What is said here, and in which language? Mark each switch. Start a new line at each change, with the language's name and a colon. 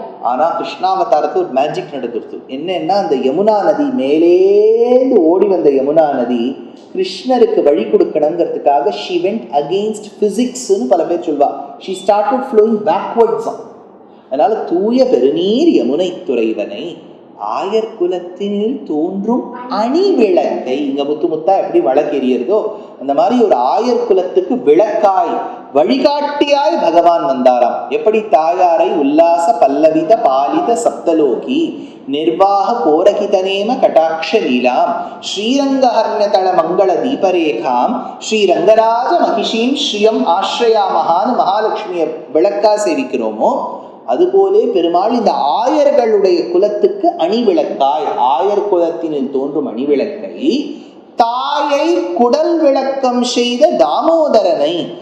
Tamil: ஆனா கிருஷ்ணாவதாரத்து ஒரு மேஜிக் நடந்துருது. என்னன்னா, அந்த யமுனா நதி மேலேந்து ஓடி வந்த யமுனா நதி கிருஷ்ணருக்கு வழி கொடுக்கணுங்கிறதுக்காக
English: she went against physics
Tamil: ன்னு பல பேர் சொல்வா.
English: she started flowing backwards.
Tamil: அதனால தூய பெருநீர் யமுனை துறைவனை, ஆயர் குலத்தினில் தோன்றும் அணி விளக்கை. இங்க முத்து முத்தா எப்படி வழக்கெறியறதோ அந்த மாதிரி ஒரு ஆயர் குலத்துக்கு விளக்காய் வழிகாட்டியாய் பகவான் வந்தாராம். எப்படி தாயாரை
Sanskrit: உல்லாச பல்லவித பாலித சப்தலோகி நிர்வாக கோரகிதனேம கட்டாட்ச லீலாம் ஸ்ரீரங்கஹர்ணதள மங்கள தீபரேகாம் ஸ்ரீரங்கராஜ மகிஷீம் ஸ்ரீயம்
Tamil: ஆஸ்ரயாமகான்னு மகாலட்சுமியை விளக்கா சேவிக்கிறோமோ, அதுபோலே பெருமாள் இந்த ஆயர்களுடைய குலத்துக்கு அணிவிளக்காய், ஆயர் குலத்தினில் தோன்றும் அணிவிளக்கை, தாயை குடல் விளக்கம் செய்த தாமோதரனை.